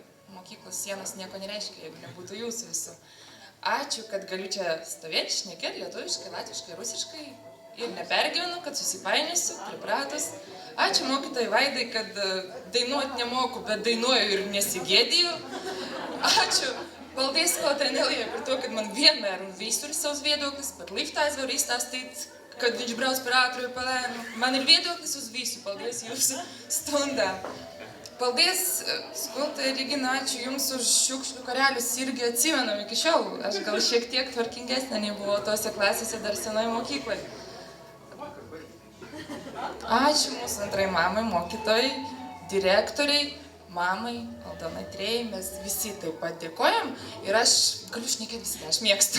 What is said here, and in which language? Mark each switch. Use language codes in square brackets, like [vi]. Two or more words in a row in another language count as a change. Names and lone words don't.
[lt] Mokyklos sienos nieko nereiškia, jeigu nebūtų jūsų visų. Ačiū, kad galiu čia stovėti, šnekėti lietuviškai, latviškai, rusiškai. Ir nepergyvenu, kad susipainėsiu, pripratus. Ačiū mokytojai Vaidai, kad dainuoti nemoku, bet dainuoju ir nesigėdiju. Ačiū. [lv] Paldies Kaltanelijai par to, kad man vienmēr un visur savs viedoklis, pat liftā es varu izstāstīt, kad viņš brauc par ātru vai pa lēnu. Man ir viedoklis uz visu. Paldies jūsu stundām. [lt] Paldies, skolotāja Regina, ačiū jums už šiukšlių karelius irgi atsimenam iki šiol. Aš gal šiek tiek tvarkingesnė nei buvo tose klasėse dar senai mokyklai. Ačiū mūsų antrai mamai, mokytojai, direktoriai, mamai, Aldonai Trėjai, mes visi taip pat dėkojam ir aš galiu šnekėti visada, aš mėgstu.